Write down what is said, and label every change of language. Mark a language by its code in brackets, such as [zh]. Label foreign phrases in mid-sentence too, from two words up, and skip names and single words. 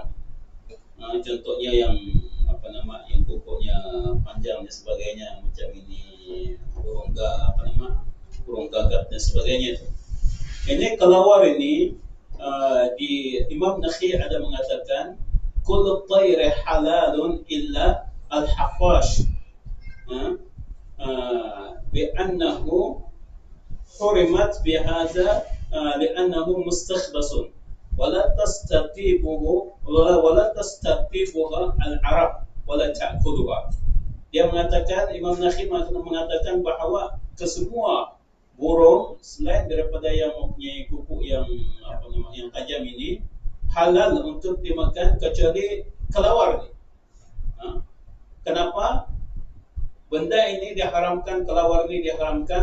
[ms] Contohnya yang yang kukunya panjang dan sebagainya, macam ini burung gagak dan sebagainya. Ini kelawar ini di Imam Nakhi ada mengatakan [ar] كل طير حلال إلا الخفاش بأنه حرمت بهذا لأنه مستخبث ولا تستطيبها العرب ولا تأكلها. [ms] Dia mengatakan, Imam Nakhi mengatakan bahawa kesemua burung selain daripada yang mempunyai kuku yang tajam ini halal untuk dimakan kecuali kelawar ni. Kenapa benda ini diharamkan, kelawar ini diharamkan?